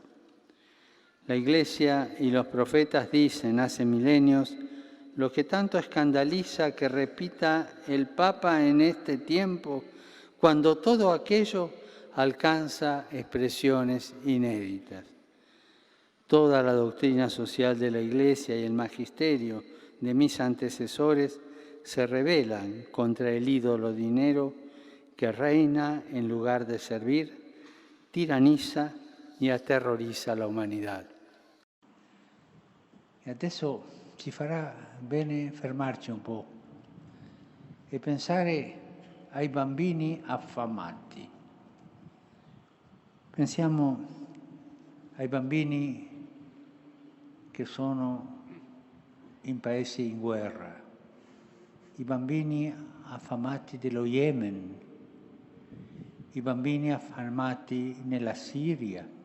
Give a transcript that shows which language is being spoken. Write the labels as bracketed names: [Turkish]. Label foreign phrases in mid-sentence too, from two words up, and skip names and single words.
[Spanish] La Iglesia y los profetas dicen hace milenios lo que tanto escandaliza que repita el Papa en este tiempo, cuando todo aquello alcanza expresiones inéditas. Toda la doctrina social de la Iglesia y el magisterio de mis antecesores se rebelan contra el ídolo dinero que reina en lugar de servir, [Italian] tiraniza e aterrorizza la umanità. E adesso ci farà bene fermarci un po' e pensare ai bambini affamati. Pensiamo ai bambini che sono in paesi in guerra, i bambini affamati dello Yemen, i bambini affamati nella Siria,